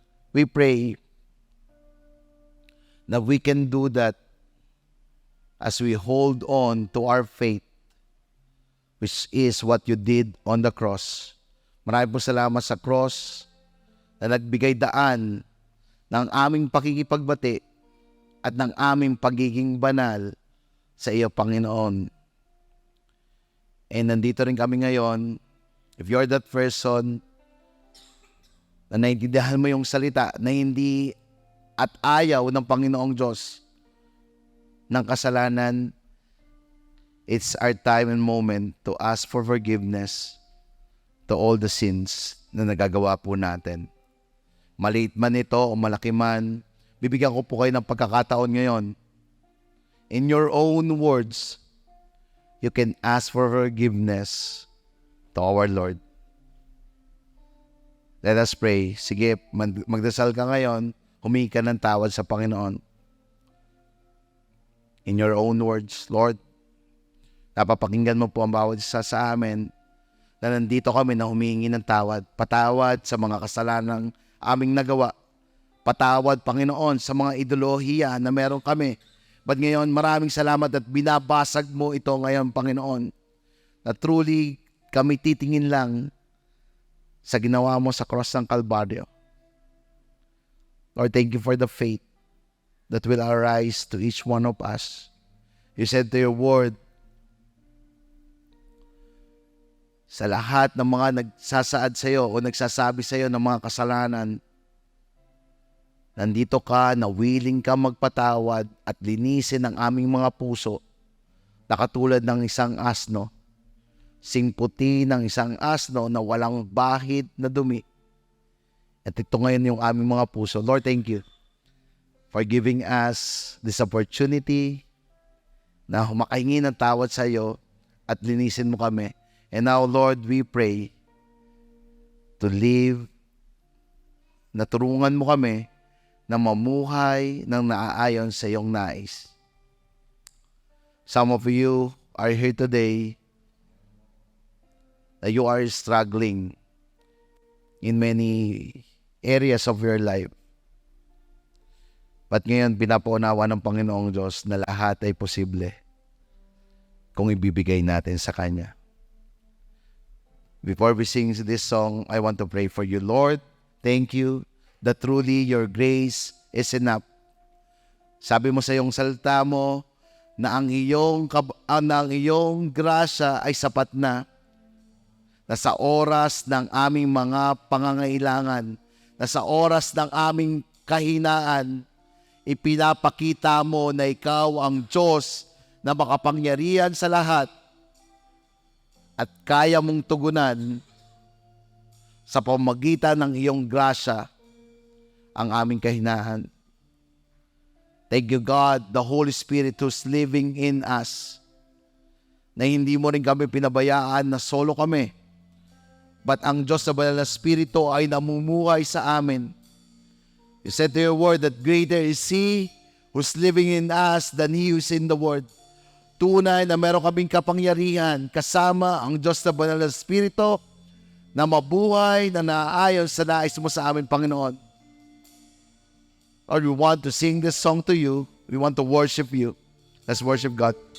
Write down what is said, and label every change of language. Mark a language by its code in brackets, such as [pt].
[en] We pray na we can do that as we hold on to our faith, which is what you did on the cross. [tl] Maraming po salamat sa cross na nagbigay daan ng aming pakikipagbati at ng aming pagiging banal sa iyo, Panginoon. And nandito rin kami ngayon, [en] if you're that person [tl] na naiintindihan mo yung salita na hindi at ayaw ng Panginoong Diyos ng kasalanan, [en] it's our time and moment to ask for forgiveness to all the sins [tl] na nagagawa po natin. Maliit man ito o malaki man, bibigyan ko po kayo ng pagkakataon ngayon. [en] In your own words, you can ask for forgiveness to our Lord. Let us pray. [tl] Sige, magdasal ka ngayon, humingi ka ng tawad sa Panginoon. [en] In your own words, Lord, [tl] napapakinggan mo po ang bawat isa sa amin na nandito kami na humingi ng tawad. Patawad sa mga kasalanang aming nagawa. Patawad, Panginoon, sa mga ideolohiya na meron kami. But ngayon, maraming salamat at binabasag mo ito ngayon, Panginoon, na truly kami titingin lang sa ginawa mo sa cross ng Kalbaryo. [en] Lord, thank you for the faith that will arise to each one of us. You said to your word, [tl] sa lahat ng mga nagsasaad sa iyo o nagsasabi sa iyo ng mga kasalanan, nandito ka na willing ka magpatawad at linisin ang aming mga puso na katulad ng isang asno, singputi ng isang asno na walang bahid na dumi. At ito ngayon yung aming mga puso. Lord, [en] thank you for giving us this opportunity [tl] na makahingi ng tawad sa iyo at linisin mo kami. [en] And now, Lord, we pray to live, [tl] na turungan mo kami na mamuhay ng naaayon sa iyong nais. [en] Some of you are here today that you are struggling in many areas of your life. [tl] But ngayon, pinapaunawa ng Panginoong Diyos na lahat ay posible kung ibibigay natin sa Kanya. [en] Before we sing this song, I want to pray for you. Lord, thank you that truly your grace is enough. [tl] Sabi mo sa iyong salita mo na ang iyong grasya ay sapat na sa oras ng aming mga pangangailangan, na sa oras ng aming kahinaan, ipinapakita mo na ikaw ang Diyos na makapangyarihan sa lahat at kaya mong tugunan sa pamamagitan ng iyong grasya ang aming kahinaan. [en] Thank you, God, the Holy Spirit who's living in us, [tl] na hindi mo rin kami pinabayaan na solo kami, but ang Diyos na Banal na Espiritu ay namumuhay sa amin. [en] You said to your word that greater is He who's living in us than He who's in the world. [tl] Tunay na meron kaming kapangyarihan kasama ang Diyos na Banal na Espiritu na mabuhay na naaayon sa nais mo sa amin, Panginoon. [en] Lord, we want to sing this song to you. We want to worship you. Let's worship God.